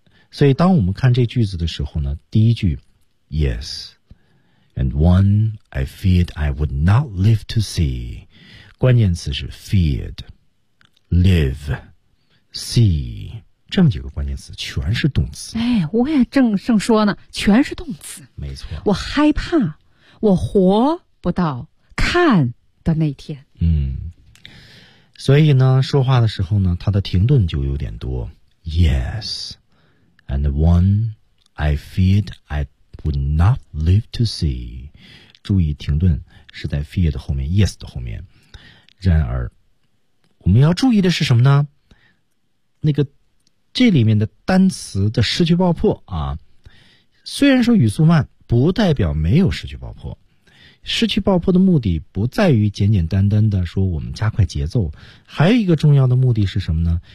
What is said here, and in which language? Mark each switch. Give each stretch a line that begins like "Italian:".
Chinese: 所以当我们看这句子的时候呢，第一句
English: Yes, and one I feared I would not live to see，
Chinese: 关键词是
English: feared live see，
Chinese: 这么几个关键词全是动词。哎，我也正说呢，全是动词。没错。我害怕，我活不到看的那天。所以呢，说话的时候呢，他的停顿就有点多。
English: Yes, and one I feared I would not live to see。
Chinese: 注意停顿是在 fear 的后面 ，yes 的后面。然而，我们要注意的是什么呢？那个。这里面的单词的失去爆破啊，虽然说语速慢不代表没有失去爆破，失去爆破的目的不在于简简单单的说我们加快节奏，还有一个重要的目的是什么呢？